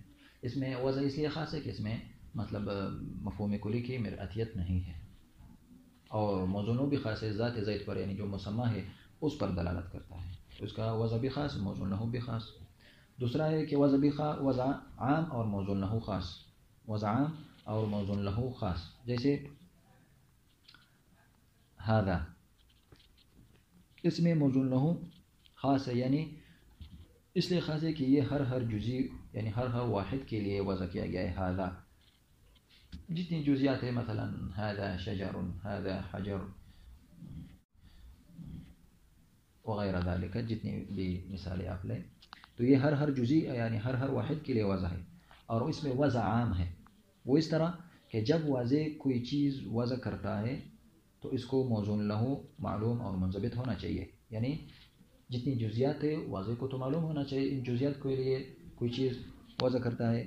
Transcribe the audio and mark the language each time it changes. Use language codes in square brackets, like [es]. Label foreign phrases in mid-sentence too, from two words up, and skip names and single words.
[ur] اس میں وضع اس لیے خاص ہے کہ اس میں مطلب مفہوم کلی کی مرعتیت نہیں ہے، اور [ar] موضوع له [ur] بھی خاص ہے، ذات زید پر یعنی جو مسمى ہے اس پر دلالت کرتا ہے، تو اس کا وضع بھی خاص، [ar] موضوع له [ur] بھی خاص. دوسرا ہے کہ وضع عام اور [ar] موضوع له [ur] خاص، وضع عام اور [ar] موضوع له [ur] خاص. جیسے هذا، اس میں [ar] موضوع له [ur] خاص ہے، یعنی اس لیے خاص ہے کہ یہ ہر جزئی یعنی ہر واحد کے لیے وضع کیا گیا ہے. هذا جتنی جزیات ہے، مثلا [ar] هذا شجر، هذا حجر [ur] وغیرہ ذالک، جتنی بھی مثالیں آپ لیں، تو یہ ہر جزئی یعنی ہر واحد کے لیے وضع ہے. اور اس میں وضع عام ہے، وہ اس طرح کہ جب واضح کوئی چیز وضع کرتا ہے تو اس کو [ar] موضوع له [ur] معلوم اور منضبط ہونا چاہیے، یعنی جتنی جزیات ہے واضح کو تو معلوم ہونا چاہیے ان جزیات کے لیے کوئی چیز وضع کرتا ہے.